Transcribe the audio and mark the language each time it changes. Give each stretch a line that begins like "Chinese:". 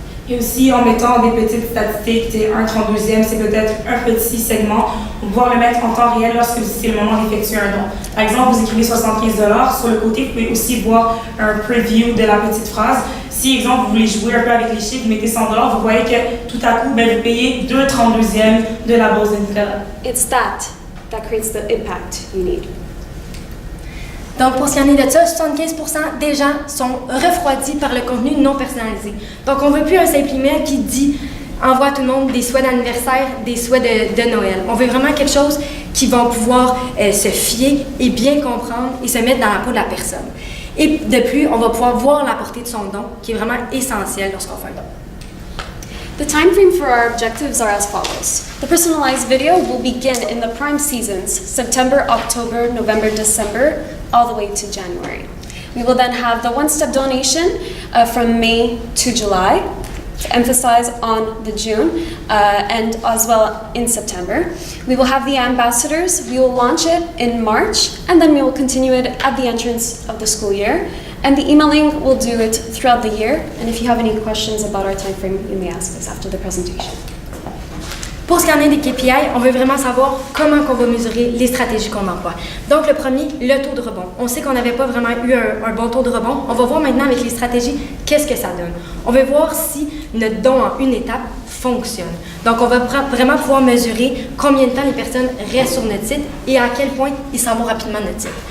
French: Et aussi, en mettant des petites statistiques, 1/32e, c'est peut-être un petit segment, pour pouvoir le mettre en temps réel lorsque c'est le moment d'effectuer un don. Par exemple, vous écrivez 75 $, sur le côté, vous pouvez aussi voir un preview de la petite phrase. Si, exemple, vous voulez jouer un peu avec les chiffres, vous mettez 100 $, vous voyez que tout à coup, vous payez 2/32e de la bourse de Nicolas.
English: It's that creates the impact you need.
French: Donc, pour ce qui en est de ça, 75% des gens sont refroidis par le contenu non personnalisé. Donc, on ne veut plus un simple email qui dit « envoie à tout le monde des souhaits d'anniversaire, des souhaits de Noël ». On veut vraiment quelque chose qui va pouvoir se fier et bien comprendre et se mettre dans la peau de la personne. Et de plus, on va pouvoir voir la portée de son don, qui est vraiment essentiel lorsqu'on fait un don.
English: The time frame for our objectives are as follows. The personalized video will begin in the prime seasons, September, October, November, December, all the way to January. We will then have the one-step donation from May to July, to emphasize on the June, and as well in September. We will have the ambassadors. We will launch it in March, and then we will continue it at the entrance of the school year. And the emailing will do it throughout the year. And if you have any questions about our time frame, you may ask us after the presentation.
French: Pour ce qui en est des KPI, on veut vraiment savoir comment on va mesurer les stratégies qu'on emploie. Donc le premier, le taux de rebond. On sait qu'on n'avait pas vraiment eu un bon taux de rebond. On va voir maintenant avec les stratégies, qu'est-ce que ça donne. On veut voir si notre don en une étape fonctionne. Donc on va vraiment pouvoir mesurer combien de temps les personnes restent sur notre site et à quel point ils s'en vont rapidement de notre site.